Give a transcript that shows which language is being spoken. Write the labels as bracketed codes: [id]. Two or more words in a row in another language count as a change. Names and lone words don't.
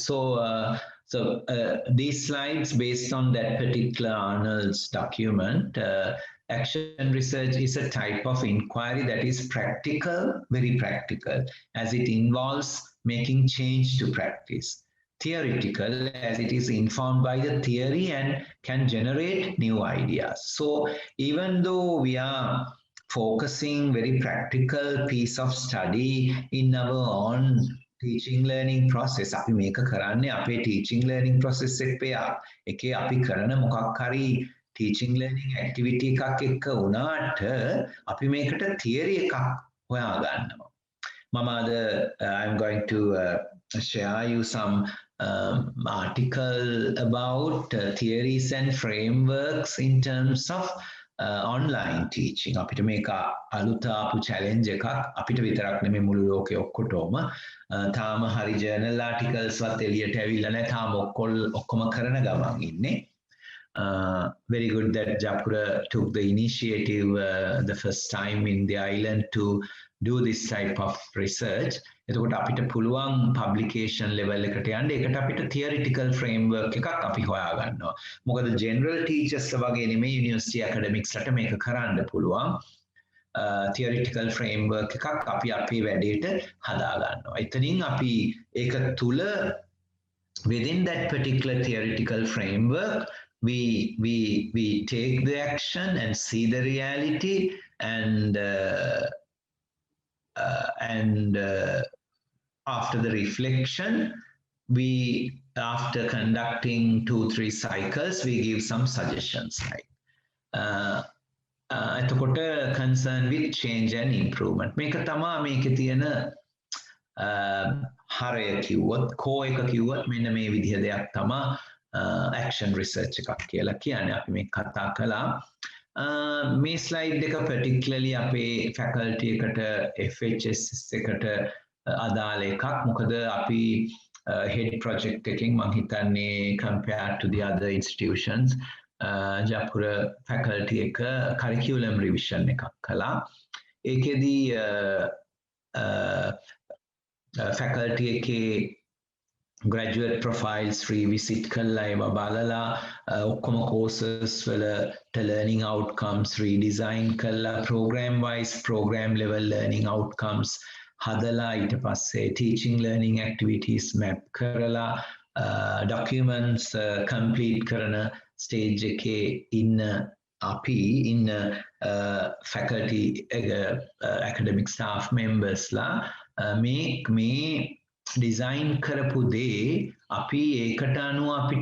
[en] So these slides based on that particular Arnold's document, action research is a type of inquiry that is practical, very practical, as it involves making change to practice. Theoretical, as it is informed by the theory and can generate new ideas. So even though we are focusing very practical piece of study in our own teaching learning process, [si] අපි මේක කරන්නේ අපේ [en] teaching learning process [si] එකේ අපි කරන මොකක් හරි [en] teaching learning activity [si] එකක් එක්ක වුණාට අපි මේකට theory එකක් හොයා ගන්නවා. මම අද [en] I'm going to share you some article about theories and frameworks in terms of online teaching. [si] අපිට මේක අලුත ආපු challenge එකක්. අපිට විතරක් නෙමෙයි මුළු ලෝකෙ ඔක්කොටම. තාම හරි [en] journal articles [si] වත් එළියට ඇවිල්ලා නැහැ. තාම ඔක්කොම කරන ගමන් ඉන්නේ. [en] Very good that Japura took the initiative the first time in the island to do this type of research. [si] එතකොට අපිට පුළුවන් [en] publication level [si] එකට යන්න ඒකට අපිට [en] theoretical framework [si] එකක් අපි හොයා ගන්නවා. මොකද [en] general teachers [si] වගේ නෙමෙයි [en] university academics [si] ලට මේක කරන්න පුළුවන්. [en] theoretical framework [si] එකක් අපි අපේ වැඩේට හදා ගන්නවා. එතනින් අපි ඒක තුල [en] within that particular theoretical framework we take the action and see the reality and after the reflection after conducting 2-3 cycles we give some suggestions like එතකොට concern with change and improvement [si] මේක තමයි මේකේ තියෙන හරය කිව්වොත් කෝ එක කිව්වොත් මෙන්න මේ විදිහ දෙයක් තමයි [en] action research [si] එකක් කියලා කියන්නේ. අපි මේ කතා කළා මේ ස්ලයිඩ් එක particularly අපේ faculty එකට FHSS එකට අදාළ එකක්. මොකද අපි [en] head project [si] එකකින් මම හිතන්නේ [en] compared to the other institutions [si] ජයපුර faculty එක [en] curriculum revision [si] එකක් කළා. [en] ඒකෙදී faculty එකේ graduate profiles revisit කළා [si] ඒවා බලලා ඔක්කොම [en] courses වලට learning outcomes redesign කළා program wise program level learning outcomes [si] හදලා ඊට පස්සේ [en] teaching learning activities map [si] කරලා [en] documents complete [si] කරන stage එකේ ඉන්න අපි ඉන්න [en] faculty academic staff members [si] ලා මේ ඩිසයින් කරපු දේ අපි ඒකට අනුව අපිට